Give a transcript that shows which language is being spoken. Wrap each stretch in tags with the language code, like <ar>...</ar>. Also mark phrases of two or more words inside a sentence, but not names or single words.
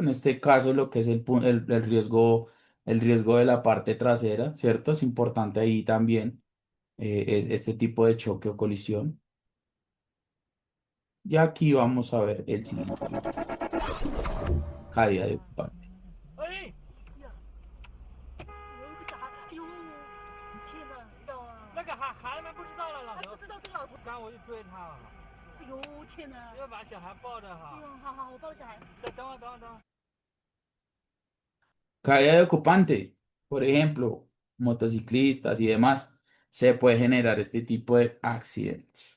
<es>En este caso lo que es el riesgo de la parte trasera, ¿cierto? Es importante ahí también este tipo de choque o colisión. Y aquí vamos a ver el siguiente video. Caída de ocupante.</es> <zh>哎呀，有一个小孩，哎呦，天哪呀！那个孩子们不知道了，老头。不知道这个老头。刚我就追他了。哎呦，天哪！要把小孩抱着哈。哎呦，好好，我抱着小孩。等会儿。</zh> <es>Caída de ocupante, por ejemplo, motociclistas y demás, se puede generar este tipo de accidentes.</es>